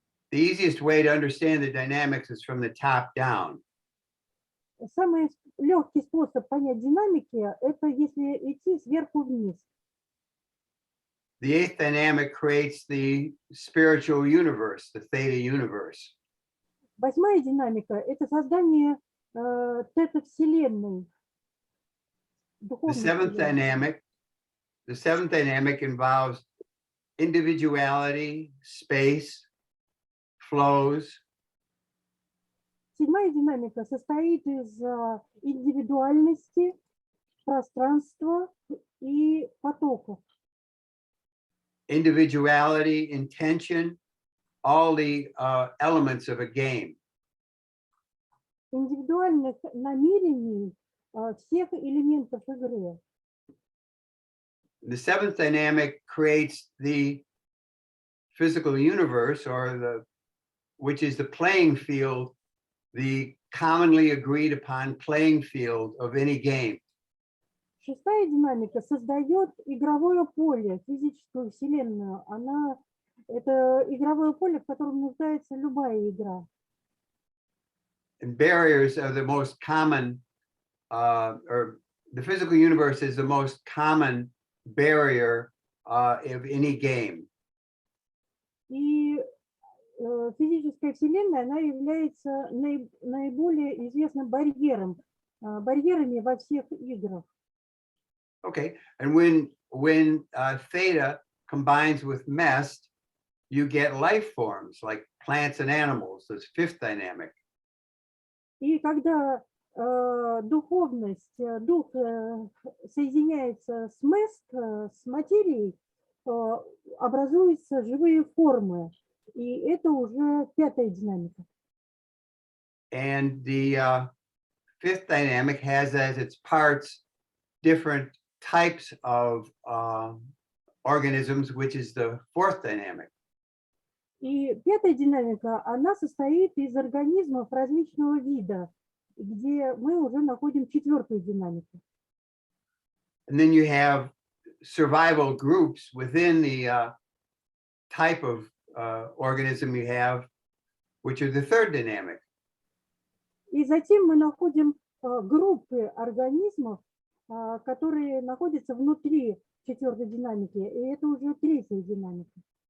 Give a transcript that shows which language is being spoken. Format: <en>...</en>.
<en>The easiest way to understand the dynamics is from the top down.</en> <ru>Самый легкий способ понять динамики – это если идти сверху вниз.</ru> <en>The eighth dynamic creates the spiritual universe, the theta universe.</en> <ru>8-я динамика – это создание тета-вселенной.</ru> <en>The seventh dynamic involves individuality, space, flows.</en> <ru>7-я динамика состоит из индивидуальности, пространства и потоков.</ru> <en>Individuality, intention, all the elements of a game.</en> <ru>Индивидуальных намерений всех элементов игры.</ru> <en>The seventh dynamic creates the physical universe, which is the playing field, the commonly agreed upon playing field of any game.</en> <ru>6-я динамика создает игровое поле, физическую вселенную. Это игровое поле, в котором нуждается любая игра.</ru> <en>And barriers are the most common, or the physical universe is the most common barrier of any game.</en> <ru>И физическая вселенная, она является наиболее известным барьерами во всех играх.</ru> <en>Okay, and when theta combines with mest, you get life forms like plants and animals. That's fifth dynamic.</en> <ru>И когда духовность, дух соединяется с мест, с материей, образуются живые формы. И это уже 5-я динамика.</ru> <en>And the fifth dynamic has as its parts different types of organisms, which is the fourth dynamic.</en> <ru>И пятая динамика, она состоит из организмов различного вида, где мы уже находим четвертую динамику.</ru> <en>And then you have survival groups within the type of organism you have, which are the third dynamic.</en> <ru>И затем мы находим группы организмов, которые находятся внутри четвертой динамики, и это уже третья динамика.</ru>